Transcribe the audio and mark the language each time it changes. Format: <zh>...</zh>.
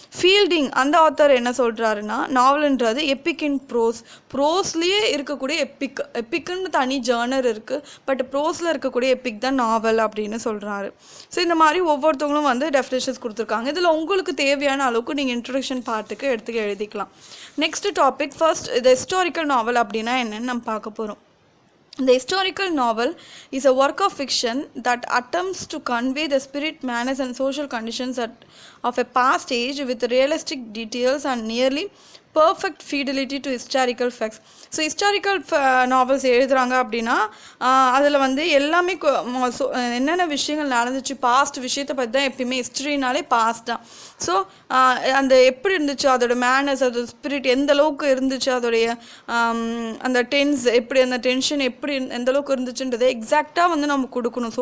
<ta>Fielding அந்த author என்ன சொல்கிறாருன்னா, நாவல்ன்றது</ta> <en>epic in ப்ரோஸ்லேயே</en> <ta>இருக்கக்கூடிய எப்பிக்குன்னு தனி ஜேர்னர் இருக்குது, பட் ப்ரோஸில் இருக்கக்கூடிய எப்பிக் தான் நாவல் அப்படின்னு சொல்கிறாரு. ஸோ இந்த மாதிரி ஒவ்வொருத்தவங்களும் டெஃபினேஷன்ஸ் கொடுத்துருக்காங்க. இதில் உங்களுக்கு தேவையான அளவுக்கு நீங்கள் இன்ட்ரொடக்ஷன் பார்ட்டுக்கு எடுத்துக்க எழுதிக்கலாம். நெக்ஸ்ட் டாபிக், ஃபர்ஸ்ட் இது ஹிஸ்டாரிக்கல் நாவல் அப்படின்னா என்னென்னு நம்ம பார்க்க போகிறோம்.</ta> <en>The historical novel is a work of fiction that attempts to convey the spirit, manners and social conditions of a past age with realistic details and nearly perfect fidelity to historical facts.</en> <ta>So historical novels எழுதுகிறாங்க அப்படின்னா அதில் எல்லாமே என்னென்ன விஷயங்கள் நடந்துச்சு, past விஷயத்தை பற்றி தான். எப்பயுமே ஹிஸ்ட்ரினாலே பாஸ்ட் தான். ஸோ அந்த எப்படி இருந்துச்சு, அதோட மேனர்ஸ், அதோட ஸ்பிரிட் எந்த அளவுக்கு இருந்துச்சு, அதோடைய அந்த எப்படி அந்த டென்ஷன் எப்படி எந்த அளவுக்கு இருந்துச்சுன்றதை எக்ஸாக்டாக நம்ம கொடுக்கணும்.</ta>